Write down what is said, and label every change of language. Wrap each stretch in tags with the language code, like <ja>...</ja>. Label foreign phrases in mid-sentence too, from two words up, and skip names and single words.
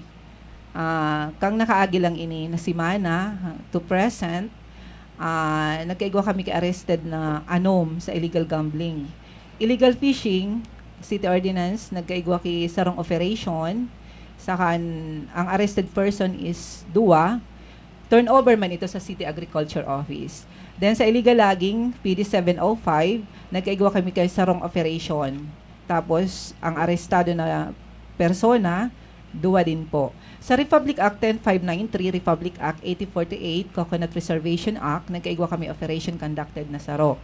<bik>Kang nakaagi lang ini na si Mana</bik> <en>to present,</en> <bik>nagkaigwa kami ki-arrested na anom sa</bik> <en>illegal gambling. Illegal fishing,</en> <bik>City Ordinance, nagkaigwa ki sarong operation. Saka ang</bik> <en>arrested person is</en> <bik>Dua. Turnover man ito sa City Agriculture Office. Then sa</bik> <en>illegal logging,</en> <bik>PD 705, nagkaigwa kami kay sarong operation. Tapos ang arestado na persona, Dua din po. Sa Republic Act 10593, Republic Act 8048, Coconut Preservation Act, nagkaigwa kami</bik> <en>operation conducted</en> <bik>na saro.</bik>